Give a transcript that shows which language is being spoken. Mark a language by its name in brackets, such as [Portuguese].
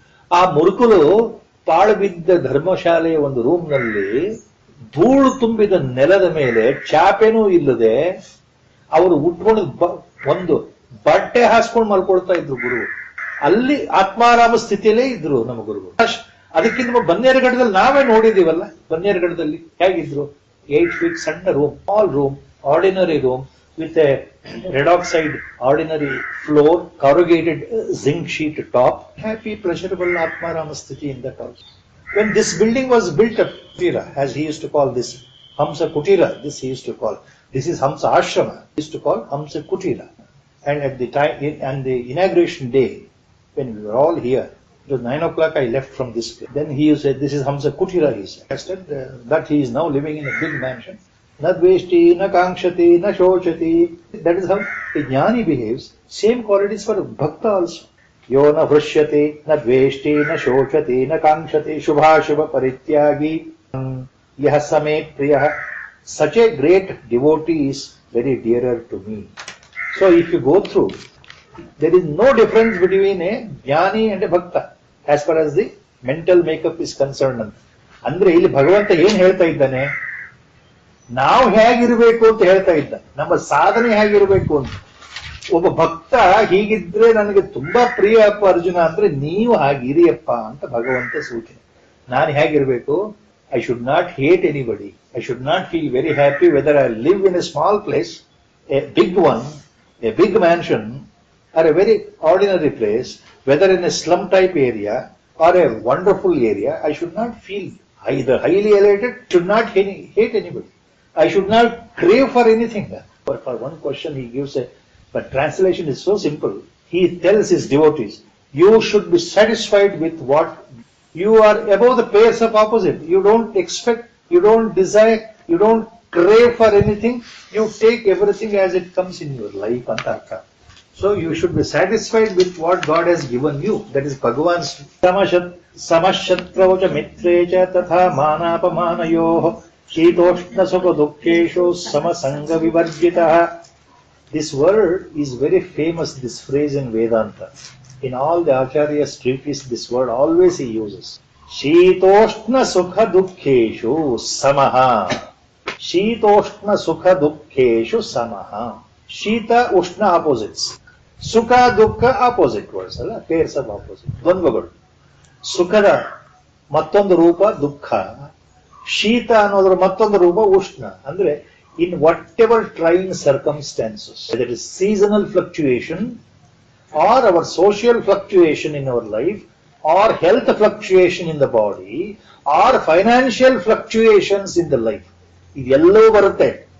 [Kannada] ಆ ಮುರುಕುಲು ಪಾಳು ಬಿದ್ದ ಧರ್ಮಶಾಲೆಯ ಒಂದು ರೂಮ್ನಲ್ಲಿ ಧೂಳು ತುಂಬಿದ ನೆಲದ ಮೇಲೆ ಚಾಪೆನೂ ಇಲ್ಲದೆ ಅವರು ಉಟ್ಕೊಂಡು ಒಂದು ಬಟ್ಟೆ ಹಾಸ್ಕೊಂಡು ಮಲ್ಕೊಳ್ತಾ ಇದ್ರು ಗುರು. ಅಲ್ಲಿ ಆತ್ಮಾರಾಮ ಸ್ಥಿತಿಯಲ್ಲೇ ಇದ್ರು ನಮ್ಮ ಗುರುಗಳು. ಅದಕ್ಕಿಂತ ಬನ್ನೇರುಘಟ್ಟದಲ್ಲಿ ನಾವೇ ನೋಡಿದೀವಲ್ಲ, ಬನ್ನೇರುಘಟ್ಟದಲ್ಲಿ ಹೇಗಿದ್ರು. [English] 8 feet ಸಣ್ಣ room, small room, ordinary room with a red oxide ordinary floor, corrugated zinc sheet top. Happy, pleasurable Atmarama Sthiti in that house. When this building was built up, Kutira, as he used to call this, Hamsa Kutira, this he used to call. This is Hamsa Ashrama, he used to call Hamsa Kutira. And at the time, and the inauguration day, when we were all here, it was 9 o'clock, I left from this place. Then he said, this is Hamsa Kutira, he said. I said that he is now living in a big mansion. [Sanskrit] Na dveshti, na kankshati, na shochati. [English] That is how a jnani behaves. Same qualities for bhakta also. [Sanskrit] Yo na vrushyati, na dveshti, na shochati, na kankshati, shubha parityagi, yah same priyah. [English] Such a great devotee is very dearer to me. So if you go through, there is no difference between a jnani and a bhakta as far as the mental makeup is concerned. [Kannada] ಅಂದ್ರೆ ಇಲ್ಲಿ ಭಗವಂತ ಏನ್ ಹೇಳ್ತಾ ಇದ್ದಾನೆ, ನಾವು ಹೇಗಿರ್ಬೇಕು ಅಂತ ಹೇಳ್ತಾ ಇದ್ದ, ನಮ್ಮ ಸಾಧನೆ ಹೇಗಿರ್ಬೇಕು ಅಂತ. ಒಬ್ಬ ಭಕ್ತ ಹೀಗಿದ್ರೆ ನನಗೆ ತುಂಬಾ ಪ್ರಿಯ ಅಪ್ಪ ಅರ್ಜುನ ಅಂದ್ರೆ ನೀವು ಹಾಗಿರಿಯಪ್ಪ ಅಂತ ಭಗವಂತ ಸೂಚನೆ. ನಾನು ಹೇಗಿರ್ಬೇಕು? [English] I should not hate anybody, I should not feel very happy whether I live in a small place, a big one, a big mansion, or a very ordinary place, whether in a slum type area or a wonderful area. I should not feel The highly elated should not hate anybody. I should not crave for anything. But for one question he gives but translation is so simple. He tells his devotees, you should be satisfied with what you are above the pairs of opposite. You don't expect, you don't desire, you don't crave for anything. You take everything as it comes in your life. So you should be satisfied with what God has given you. That is Bhagavan's [Sanskrit] samashatraucha mitrecha tatha manapamanayoh shitoshna sukha dukkheshu samasanga vivarjitah. [English] This word is very famous, this phrase in Vedanta. In all the Acharya's treatises, this word always he uses. [Sanskrit] Shitoshna sukha dukkheshu samaha. Shitoshna sukha dukkheshu samaha. [English] Shita, Ushna opposites. Sukha, Dukkha opposite words. Pairs of opposite. Dvandvaಗಳು. [Kannada] ಸುಖದ ಮತ್ತೊಂದು ರೂಪ ದುಃಖ, ಶೀತ ಅನ್ನೋದ್ರ ಮತ್ತೊಂದು ರೂಪ ಉಷ್ಣ. [English] ಅಂದ್ರೆ in whatever trying circumstances, whether it is seasonal fluctuation or our social fluctuation in our life or health fluctuation in the body or financial fluctuations in the life, [Kannada] ಇದೆಲ್ಲವೂ ಬರುತ್ತೆ.